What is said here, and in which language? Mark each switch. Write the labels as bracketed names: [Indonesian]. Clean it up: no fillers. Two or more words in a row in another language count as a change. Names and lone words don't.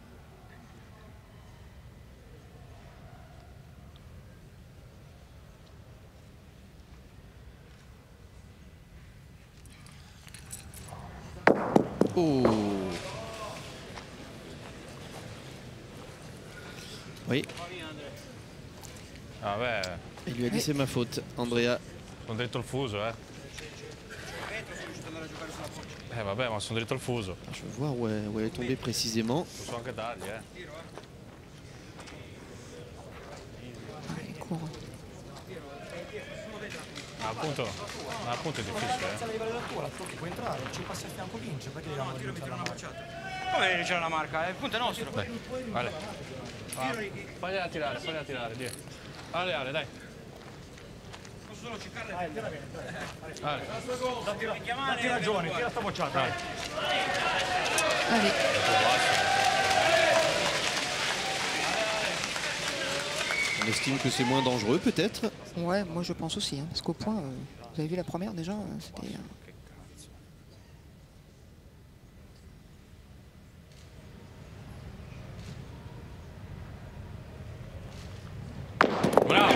[French] Oh. Oui, Ah beh, il lui a dit c'est ma faute, Andrea. [Italian] sono dritto al fuso, eh. Vabbè, ma sono dritto al fuso. [French] Je veux voir où elle est tombée précisément. [Italian] Posso anche dargli, eh. [French] Ah, il court. [Italian] Appunto è difficile, a livello della tua, la tocchi, puoi entrare, ci passi a fianco, vince, perché dobbiamo vincere la marca? Come c'è la marca? Il punto è nostro. Dai, Ale. Fagliela tirare, Dio. Ale, dai. Posso solo cercarle? Ale. Ale. Datti ragione, tira sta bocciata. Dai. [French] Allez, On estime que c'est moins dangereux peut-être. ouais, moi je pense aussi, hein, parce qu'au point, vous avez vu la première déjà, c'était... Bravo.